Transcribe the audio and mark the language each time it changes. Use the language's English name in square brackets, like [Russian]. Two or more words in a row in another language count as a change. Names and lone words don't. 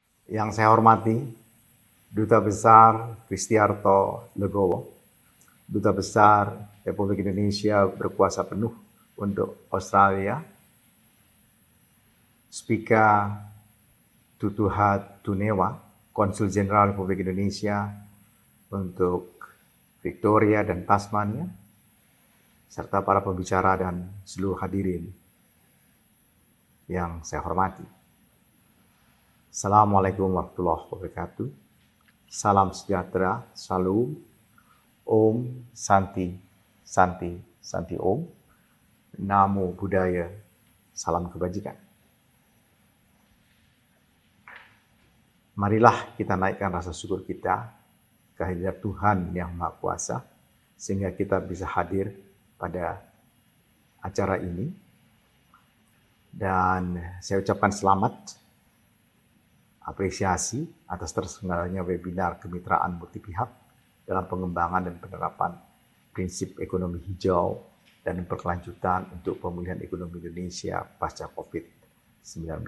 [Indonesian] Yang saya hormati, Duta Besar Kristiarto Legowo, Duta Besar Republik Indonesia berkuasa penuh untuk Australia, Speaker Tutuhat Tunewa, Konsul Jenderal Republik Indonesia untuk Victoria dan Tasmania, serta para pembicara dan seluruh hadirin yang saya hormati. [Arabic] السلام عليكم ورحمة الله وبركاته. [Indonesian] Salam sejahtera, [Sanskrit] salam, ॐ शान्ति शान्ति शान्ति ॐ. [Pali] Namo Buddhaya, [Indonesian] salam kebajikan. Marilah kita naikkan rasa syukur kita kehadirat Tuhan Yang Maha Kuasa, sehingga kita bisa hadir pada acara ini. Dan saya ucapkan selamat, apresiasi atas terselenggaranya webinar kemitraan multipihak dalam pengembangan dan penerapan prinsip ekonomi hijau dan berkelanjutan untuk pemulihan ekonomi Indonesia pasca COVID-19.